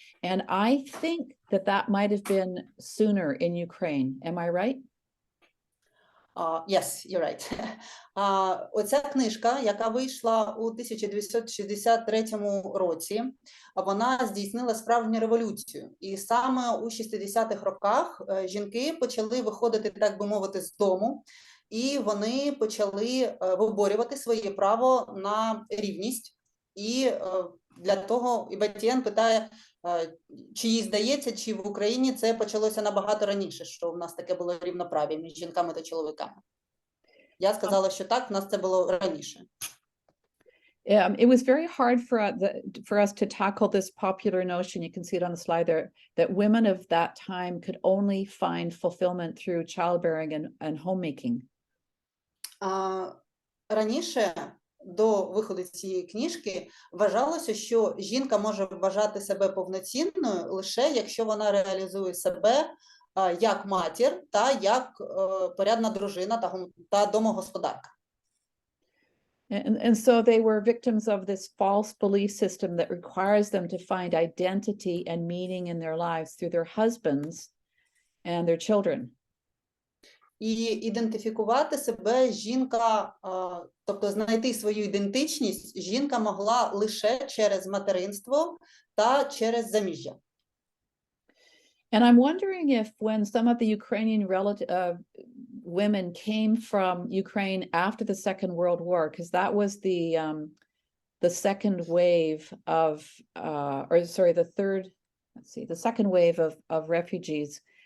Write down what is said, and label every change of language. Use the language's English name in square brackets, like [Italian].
[English] And I think that might have been sooner in Ukraine. Am I right? Yes, you're right. [Ukrainian] Оця книжка, яка вийшла у 1963 році, вона здійснила справжню революцію. І саме у 60-х роках жінки почали виходити, так би мовити, з дому, і вони почали виборювати своє право на рівність. І для того і Бетті-Енн питає, чи їй здається, чи в Україні це почалося набагато раніше, що в нас таке було рівноправ'я між жінками та чоловіками. Я сказала, що так, в нас це було раніше. [English] It was very hard for us to tackle this popular notion, you can see it on the slide there, that women of that time could only find fulfillment through childbearing and homemaking. [Ukrainian] Раніше, до виходу цієї книжки, вважалося, що жінка може вважати себе повноцінною лише якщо вона реалізує себе як матір та як порядна дружина та домогосподарка. [English] And so they were victims of this false belief system that requires them to find identity and meaning in their lives through their husbands and their children. [Ukrainian] І ідентифікувати себе жінка, тобто знайти свою ідентичність, жінка могла лише через материнство та через заміжжя. [English] And I'm wondering if when some of the Ukrainian women came from Ukraine after the Second World War, because that was the second wave of, the second wave of refugees.